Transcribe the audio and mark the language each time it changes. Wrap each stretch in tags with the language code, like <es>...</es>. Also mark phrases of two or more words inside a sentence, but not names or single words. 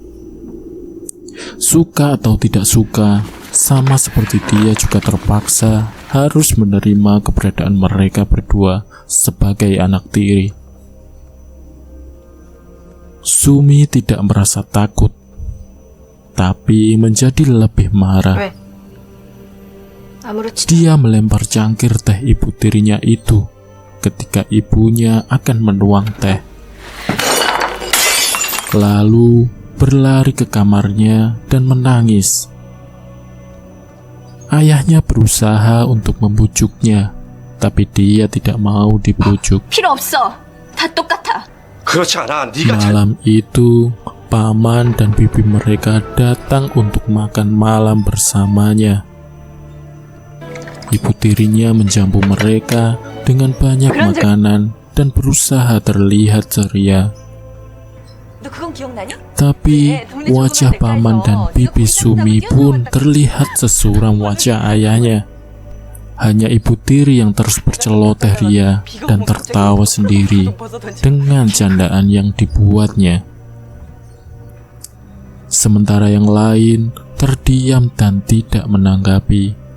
<id>Suka atau tidak suka, sama seperti dia juga terpaksa harus menerima keberadaan mereka berdua sebagai anak tiri. Sumi tidak merasa takut, tapi menjadi lebih marah.</id> <ko>왜? 아무렇지도</ko> <id>Dia melempar cangkir teh ibu tirinya itu ketika ibunya akan menuang teh. Lalu berlari ke kamarnya dan menangis. Ayahnya berusaha untuk membujuknya, tapi dia tidak mau dibujuk.</id> <ko>필요 없어. 다 똑같아. 그렇지 않아. 네가</ko> <id>Malam itu, paman dan bibi mereka datang untuk makan malam bersamanya. Ibu tirinya menjamu mereka dengan banyak makanan dan berusaha terlihat ceria.</id> <ko>너 그건 기억나니?</ko> <id>Tapi wajah paman dan bibi Sumi pun terlihat sesuram wajah ayahnya. Hanya ibu tiri yang terus berceloteh ria dan tertawa sendiri dengan candaan yang dibuatnya. Sementara yang lain terdiam dan tidak menanggapi.</id>